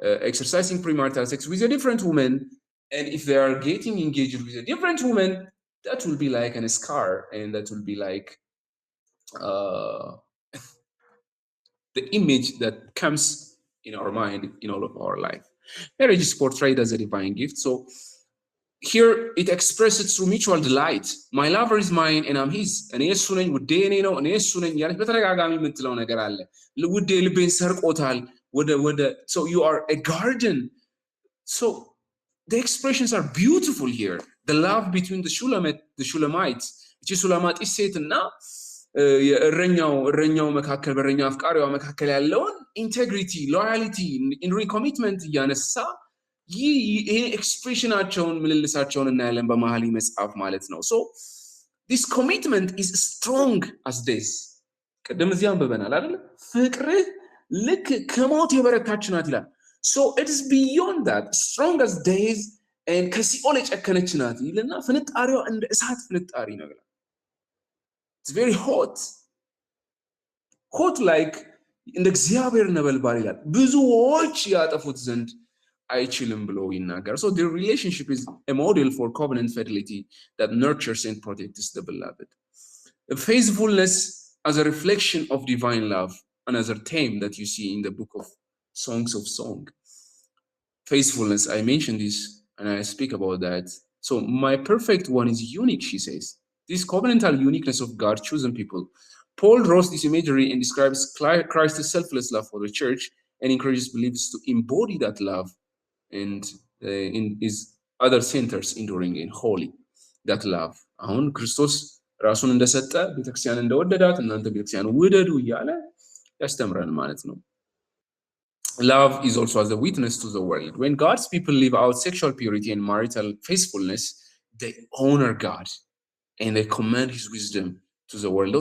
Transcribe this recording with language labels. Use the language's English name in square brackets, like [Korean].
[English] exercising premarital sex with a different woman, and if they are getting engaged with a different woman, that will be like a scar, and that will be like the image that comes in our mind in all of our life. Marriage is portrayed as a divine gift. So here it expresses through mutual delight. My lover is mine and I'm his. [Amharic] እኔ እሱ ነኝ፣ ውዴ እኔ ነው፣ እኔ እሱ ነኝ ያለች በተደጋጋሚ የምትለው ነገር አለ። ውዴ ልቤን ሰርቆታል ወደ [English] so you are a garden. So the expressions are beautiful here. The love between the Shulamites, [Amharic] እቺ ሱላማጢስ ሴትና እረኛው መካከል በእረኛው አፍቃሪዋ መካከል ያለውን ኢንቴግሪቲ፣ ሎያሊቲ፣ ኮሚትመንት እያነሳ ይሄ ኤክስፕሬሽናቸውን ምልልሳቸውን እናያለን በመሀል መጽሐፍ ማለት ነው። ሶ [English] this commitment is strong as this። [Amharic] ቅድም እዚህ አንብበናል አይደል? ፍቅርህ ልክ ከሞት የበረታች ናት ይላል። [English] so it is beyond that, strong as days, and [Amharic] ከሲኦል የጨከነች ናት ይልና ፍንጣሪዋ እንደ እሳት ፍንጣሪ ነው ይላል። [English] It's very hot like [Amharic] እንደ እግዚአብሔር ነበልባል ይላል። ብዙዎች ያጠፉት ዘንድ አይችልም ብሎ ይናገር። [English] So their relationship is a model for covenant fidelity that nurtures and protects the beloved. Faithfulness as a reflection of divine love, another theme that you see in the book of Songs of Song. Faithfulness, I mentioned this and I speak about that. So my perfect one is unique, she says. This covenantal uniqueness of God's chosen people. Paul draws this imagery and describes Christ's selfless love for the church and encourages believers to embody that love and in his other centers, enduring and holy that love. [Amharic] አሁን ክርስቶስ ራሱን እንደሰጠ ቤተክርስቲያን እንደወደዳት እናንተ ቤተክርስቲያን ውደዱ እያለ ያስተምረን ማለት ነው። [English] Love is also as a witness to the world. When God's people live out sexual purity and marital faithfulness, they honor God and they command his wisdom to the world.